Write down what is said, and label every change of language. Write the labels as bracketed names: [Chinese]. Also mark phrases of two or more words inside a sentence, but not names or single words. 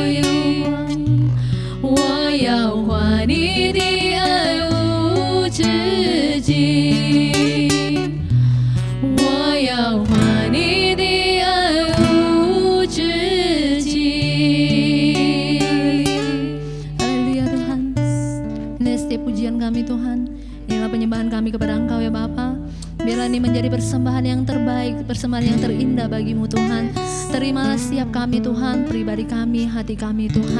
[Chinese] 我要还你的爱无止境，我要还你的爱无止境。 [Indonesian] Haleluya Tuhan, inilah setiap pujian kami Tuhan, inilah penyembahan kami kepada Engkau ya Bapa. Biarlah ini menjadi persembahan yang terbaik, persembahan yang terindah bagimu Tuhan. Terimalah setiap kami Tuhan, pribadi kami, hati kami Tuhan.